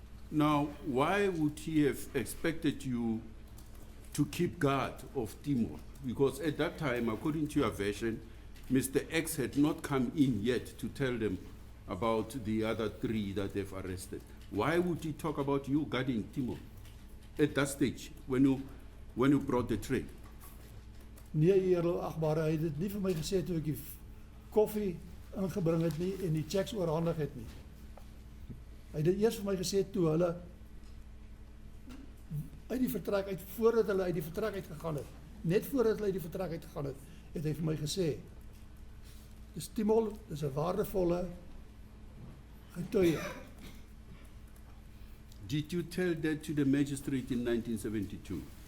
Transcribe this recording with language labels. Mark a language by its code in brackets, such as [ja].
[en] Now, why would he have expected you to keep guard of Timol? Because at that time, according to your version, Mr. X had not come in yet to tell them about the other 3 that they've arrested. Why would he talk about you guarding Timol at that stage when you brought the tray? [af] Nee, eerlagbare, hy het dit nie vir my gesê toe ek die koffie ingebring het nie en die checks oorhandig het nie. Hy het dit eers vir my gesê toe hulle uit die vertrek uit, voordat hulle uit die vertrek uitgegaan het, net voordat hulle uit die vertrek uitgegaan het, het hy vir my gesê, dis Timol, dis 'n waardevolle getuie. [en] Did you tell that to the magistrate in 1972?